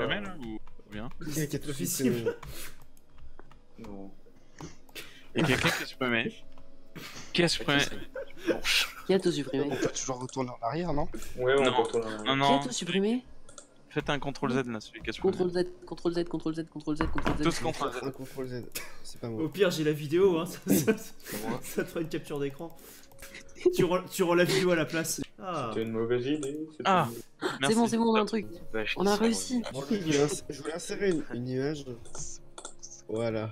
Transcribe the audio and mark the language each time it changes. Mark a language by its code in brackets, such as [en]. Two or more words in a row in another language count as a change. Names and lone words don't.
[fr] supprimé là ou bien? Il y a 4 L'officiel. Non. Il y a quelqu'un qui a supprimé. Qui a supprimé? Qui a tout supprimé? On peut toujours retourner en arrière, non? Ouais, on Non. peut retourner en Non, Qui a non. tout supprimé? Faites un CTRL Z là, celui qui a supprimé. CTRL Z, CTRL Z, CTRL Z, CTRL Z, CTRL Z. Tous CTRL Z. Un contrôle Z. C'est pas moi. Au pire, j'ai la vidéo, hein. Ça te fera une capture d'écran. Tu rends la vidéo à la place. Ah. C'était une mauvaise idée. Ah. C'est bon, on a un truc. On a réussi. Je voulais insérer une image. Voilà.